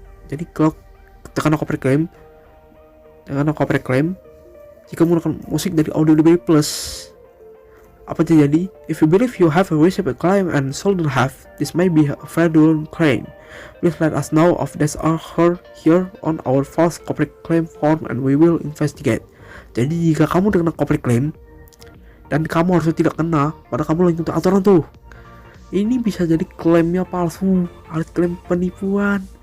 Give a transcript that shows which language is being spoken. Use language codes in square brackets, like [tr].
[id] Jadi kalau tekan copyright claim, jika menggunakan musik dari Audible Plus, apa terjadi? [en] If you believe you have received a claim and shouldn't have, this may be a fraudulent claim. Please let us know of this or her here on our false copyright claim form and we will investigate. [id] Jadi jika kamu terkena copyright claim dan kamu harusnya tidak kena, padahal kamu lagi untuk aturan tuh, ini bisa jadi klaimnya palsu, harus klaim penipuan.